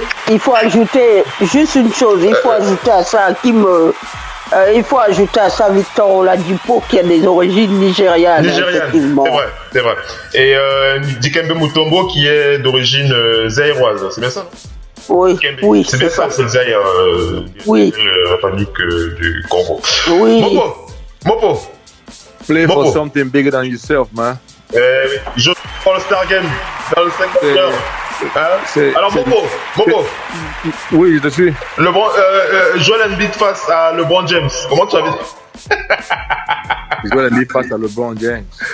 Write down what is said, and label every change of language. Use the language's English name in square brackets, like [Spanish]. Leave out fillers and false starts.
[French] Il faut ajouter juste une chose, il faut ajouter à ça il faut ajouter à ça Victor Oladipo qui a des origines nigérianes. C'est vrai. Et Dikembe Mutombo qui est d'origine zaïroise, c'est bien ça? Oui, c'est bien ça, c'est le Zaïre, la République du Congo. Oui. Mopo. [English] Play for something bigger than yourself, man. [French] Je prends le Star Game dans le 5 heures. Alors Mopo. Oui, je suis. Joel Embiid face à LeBron James. Comment tu as vu? Joel Embiid face à LeBron James.